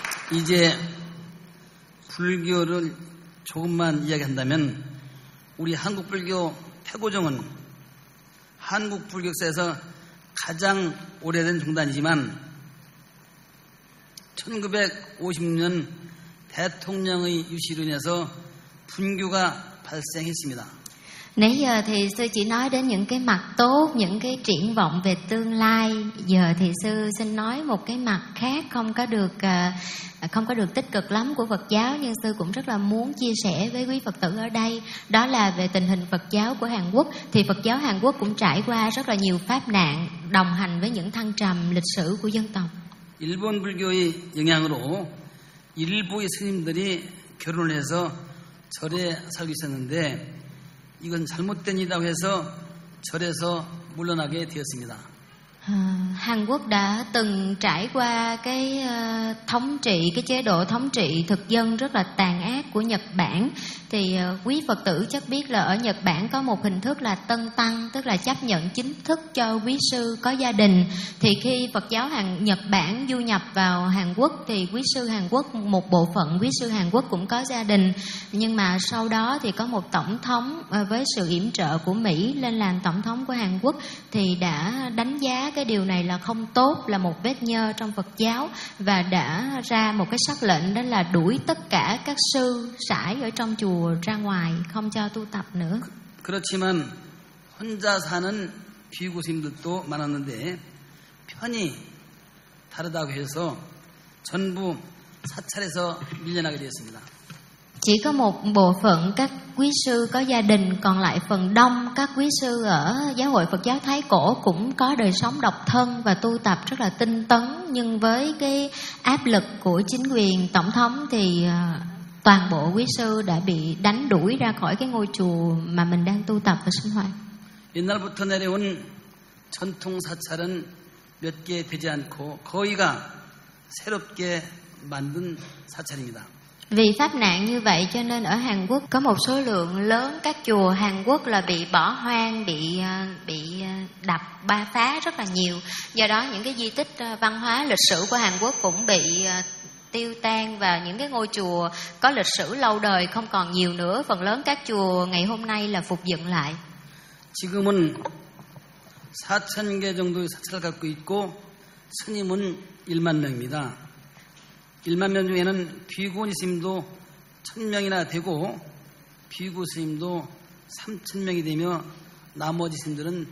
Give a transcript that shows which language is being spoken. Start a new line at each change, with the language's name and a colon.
Vietnamese: Bây giờ,
Korean: 불교를 조금만 이야기한다면 우리 한국불교 태고종은 한국불교사에서 가장 오래된 종단이지만 1950년 대통령의 유시로 인해서 분교가 발생했습니다.
Vietnamese: Nãy giờ thì sư chỉ nói đến những cái mặt tốt, những cái triển vọng về tương lai. Giờ thì sư xin nói một cái mặt khác không có được tích cực lắm của Phật giáo, nhưng sư cũng rất là muốn chia sẻ với quý Phật tử ở đây. Đó là về tình hình Phật giáo của Hàn Quốc. Thì Phật giáo Hàn Quốc cũng trải qua rất là nhiều pháp nạn, đồng hành với những thăng trầm lịch sử của dân tộc.
Korean: 일본 불교의 영향으로 일부의 스님들이 결혼을 해서 절에 살고 있었는데 이건 잘못된 일이라고 해서 절에서 물러나게 되었습니다.
Vietnamese: Hàn Quốc đã từng trải qua cái thống trị, cái chế độ thống trị thực dân rất là tàn ác của Nhật Bản. Thì quý Phật tử chắc biết là ở Nhật Bản có một hình thức là tân tăng, tức là chấp nhận chính thức cho quý sư có gia đình. Thì khi Phật giáo Nhật Bản du nhập vào Hàn Quốc thì quý sư Hàn Quốc, một bộ phận quý sư Hàn Quốc cũng có gia đình. Nhưng mà sau đó thì có một tổng thống với sự yểm trợ của Mỹ lên làm tổng thống của Hàn Quốc thì đã đánh giá cái điều này là không tốt, là một vết nhơ trong Phật giáo và đã ra một cái sắc lệnh, đó là đuổi tất cả các sư sải ở trong chùa ra ngoài, không cho tu tập nữa.
Korean: 그렇지만 혼자 사는 비구 스님들도 많았는데 편이 다르다고 해서 전부 사찰에서 밀려나게 되었습니다.
Vietnamese: Chỉ có một bộ phận các quý sư có gia đình, còn lại phần đông các quý sư ở Giáo hội Phật giáo Thái Cổ cũng có đời sống độc thân và tu tập rất là tinh tấn. Nhưng với cái áp lực của chính quyền tổng thống thì toàn bộ quý sư đã bị đánh đuổi ra khỏi cái ngôi chùa mà mình đang tu tập và sinh hoạt.
Korean: 옛날부터 내려온 전통 사찰은 몇 개 되지 않고 거의가 새롭게 만든 사찰입니다.
Vietnamese: Vì pháp nạn như vậy cho nên ở Hàn Quốc có một số lượng lớn các chùa Hàn Quốc là bị bỏ hoang, bị đập ba phá rất là nhiều. Do đó những cái di tích văn hóa lịch sử của Hàn Quốc cũng bị tiêu tan và những cái ngôi chùa có lịch sử lâu đời không còn nhiều nữa. Phần lớn các chùa ngày hôm nay là phục dựng lại.
Korean: 지금은 4천 개 정도의 사찰을 갖고 있고 스님은 1만 명입니다. 1만 명 중에는 비구니 스님도 1,000명이나 되고 비구 스님도 3,000명이 되며 나머지 스님들은